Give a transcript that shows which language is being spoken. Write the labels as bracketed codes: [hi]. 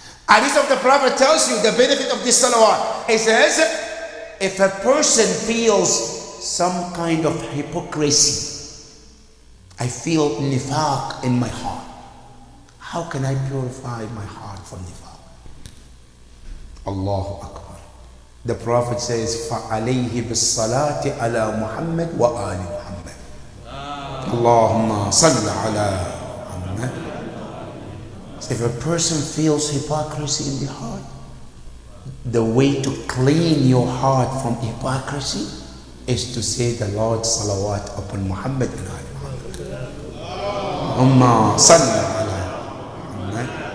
[en] Hadith of the Prophet tells you the benefit of this salawat. It says, if a person feels some kind of hypocrisy, I feel nifaq in my heart, how can I purify my heart from nifaq? [ar] Allahu Akbar. The Prophet says, فَعَلَيْهِ بِالصَّلَاةِ عَلَى مُحَمَّدٍ وَآلِ مُحَمَّدٍ. Allahumma salli ala Muhammad. [en] If a person feels hypocrisy in the heart, the way to clean your heart from hypocrisy is to say the Lord's salawat upon Muhammad and Ali. [ar] Allahumma salli ala Muhammad.